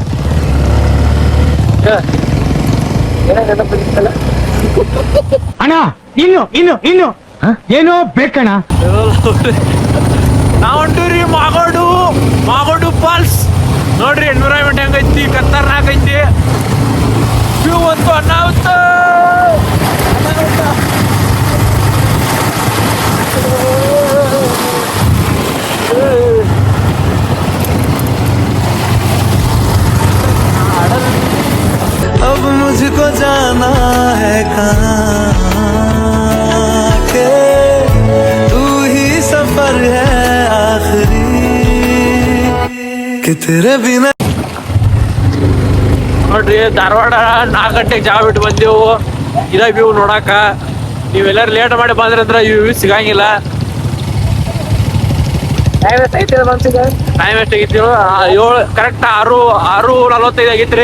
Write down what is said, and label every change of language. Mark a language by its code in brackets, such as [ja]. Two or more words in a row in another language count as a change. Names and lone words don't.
[kn] ಅಣ್ಣ ಇನ್ನು ಏನೋ ಬೇಕಣ್ಣ. ನಾವ್ ಹೊಂಟೀವ್ರಿ ಮಾಗೋಡು ಫಾಲ್ಸ್. ನೋಡ್ರಿ ಎನ್ವಿರಾನ್ಮೆಂಟ್ ಹೆಂಗೈತಿ, ಖತರ್ನಾಕ್ ಐತಿ. ವ್ಯೂ ಅಂತೂ ಅನ್ನಾಹುತ. [hi] अब मुझको जाना है कहाँ के तू ही सफर है आखिरी कि तेरे बिना. [kn] ನೋಡ್ರಿ ಧಾರವಾಡ 4 ಗಂಟೆಗೆ ಜಾಗ ಬಿಟ್ಟು ಬಂದೆವು. ಇದ ವ್ಯೂ ನೋಡಾಕ. ನೀವೆಲ್ಲರೂ ಲೇಟ್ ಮಾಡಿ ಬಂದ್ರಂದ್ರೆ ಈ ವ್ಯೂ ಸಿಗಂಗಿಲ್ಲ. ಟೈಮ್ ಎಷ್ಟಾಗಿತ್ತು? 7 ಕರೆಕ್ಟ್ 6:45 ಆಗೈತ್ರಿ.